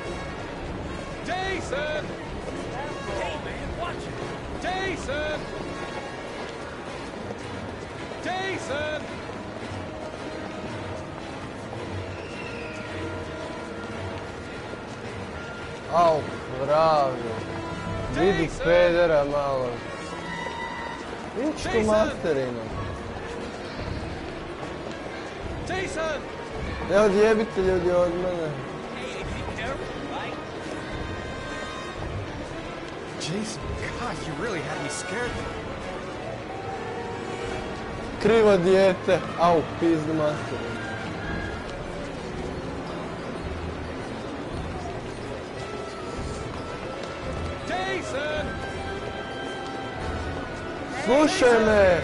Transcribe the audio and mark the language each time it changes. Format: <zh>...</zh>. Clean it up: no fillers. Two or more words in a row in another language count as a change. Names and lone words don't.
<en>Jason! Hey, man, watch it. Jason! Jason! Au,</en> <bs>pravio. Vidi</bs> <en>Jason!</en> <bs>pedera malo. Pičku</bs> <en>Jason!</en> <bs>materinu.</bs> <en>Jason!</en> <bs>Ne odjebite ljudi od mene.</bs> <en>Hey, be careful, right? Jason, God, you really had me scared.</en> <bs>Krivo dijete. Au, pizdu materinu.</bs> <en>Jason!</en> <bs>Slušaj me!</bs>